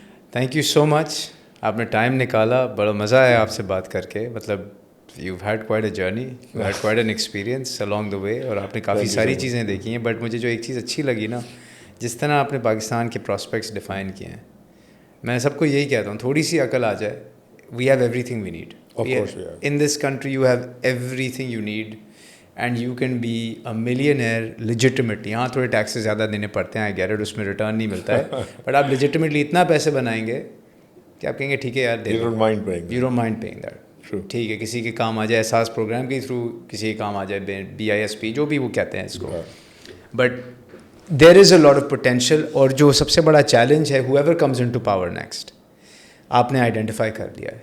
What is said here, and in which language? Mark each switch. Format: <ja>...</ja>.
<ur>Thank you so مچ, آپ نے time نکالا, بڑا مزہ آیا آپ سے بات کر کے. مطلب</ur> <en>you've had quite a journey, you've had quite an experience along the way,</en> <ur>اور آپ نے کافی ساری چیزیں دیکھی ہیں. بٹ مجھے جو ایک چیز اچھی لگی نا, جس طرح آپ نے پاکستان کے پراسپیکٹس ڈیفائن کیے ہیں, میں سب کو یہی کہتا ہوں, تھوڑی سی عقل آ جائے,</ur> <en>we have everything we need. Of course we have. In this country you have everything you need and you can be a millionaire legitimately.</en> <ur>یہاں تھوڑے ٹیکسز زیادہ دینے پڑتے ہیں,</ur> <en>I get it,</en> <ur>اس میں ریٹرن نہیں ملتا ہے, بٹ آپ legitimately اتنا پیسے بنائیں گے کہ آپ کہیں گے ٹھیک ہے یار,</ur> <en>You don't mind paying. You don't mind paying that.</en> <ur>ٹھیک ہے, کسی کے کام آ جائے احساس پروگرام کے تھرو, کسی کے کام آ جائے BISP, جو بھی وہ کہتے ہیں اس کو.</ur> <en>But there is a lot of potential.</en> <ur>اور جو سب سے بڑا چیلنج ہے,</ur> <en>whoever comes into power next,</en> <ur>آپ نے آئیڈینٹیفائی کر لیا ہے.</ur>